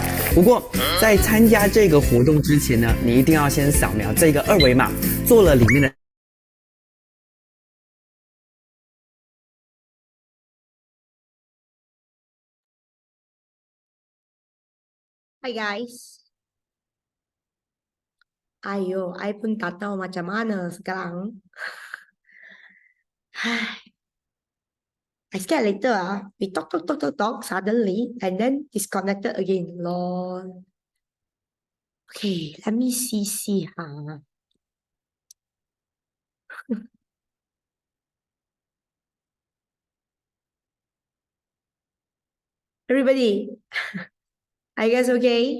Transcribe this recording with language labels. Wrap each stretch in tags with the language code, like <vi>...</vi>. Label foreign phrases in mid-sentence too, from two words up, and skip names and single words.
<zh>不过在参加这个活动之前呢，你一定要先扫描这个二维码，做了里面的。</zh> <en>Hi guys.</en> <ms>Ayo, I pun tak tahu macam mana sekarang.</ms> <en>I scared later we talk suddenly and then disconnected again. Lol. Okay, let me see Everybody, are you guys okay?</en>